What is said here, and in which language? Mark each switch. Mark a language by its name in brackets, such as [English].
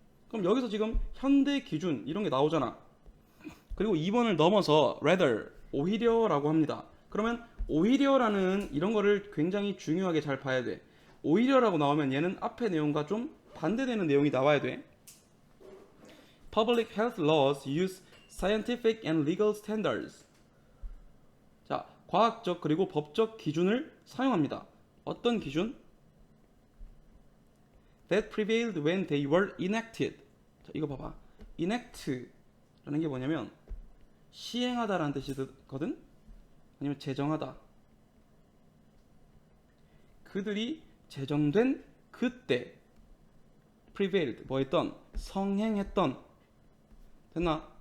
[Korean] 그럼 여기서 지금 현대 기준 이런 게 나오잖아. 그리고 2번을 넘어서 rather 오히려라고 합니다. 그러면 오히려라는 이런 거를 굉장히 중요하게 잘 봐야 돼. 오히려라고 나오면 얘는 앞의 내용과 좀 반대되는 내용이 나와야 돼. [English] Public health laws use scientific and legal standards. [Korean] 자, 과학적 그리고 법적 기준을 사용합니다. 어떤 기준? [English] That prevailed when they were enacted. [Korean] 자, 이거 봐봐. enact라는 게 뭐냐면 시행하다라는 뜻이거든. 아니면 제정하다. 그들이 제정된 그때 prevailed 뭐했던 성행했던 됐나?